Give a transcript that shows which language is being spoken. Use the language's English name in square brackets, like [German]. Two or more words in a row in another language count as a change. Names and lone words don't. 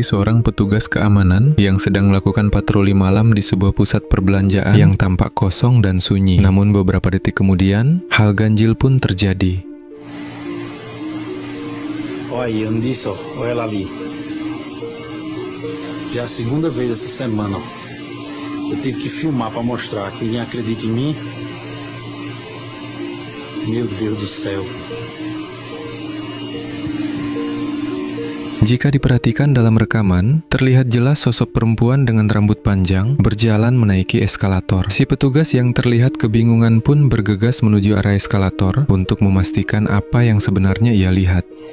[Indonesian] seorang petugas keamanan yang sedang melakukan patroli malam di sebuah pusat perbelanjaan yang tampak kosong dan sunyi. Namun beberapa detik kemudian, hal ganjil pun terjadi. [Portuguese] Olha aí, só, olha ela ali. Já a segunda vez essa semana. Eu tive que filmar para mostrar que ninguém acredita em mim. Meu Deus do céu. [Indonesian] Jika diperhatikan dalam rekaman, terlihat jelas sosok perempuan dengan rambut panjang berjalan menaiki eskalator. Si petugas yang terlihat kebingungan pun bergegas menuju arah eskalator untuk memastikan apa yang sebenarnya ia lihat.